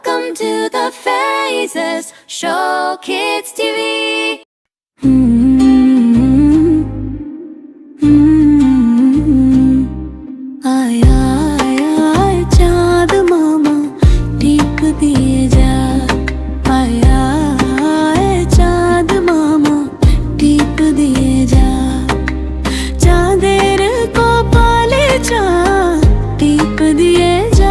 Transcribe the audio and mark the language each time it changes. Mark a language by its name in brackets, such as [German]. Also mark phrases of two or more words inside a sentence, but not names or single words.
[English] to the Faces Show Kids TV. [Bangla] আয় আয় আয় চাঁদ মামা টিপ দিয়ে যা। আয় আয় চাঁদ মামা টিপ দিয়ে যা। চাঁদের কো পালে চাঁদ টিপ দিয়ে যা।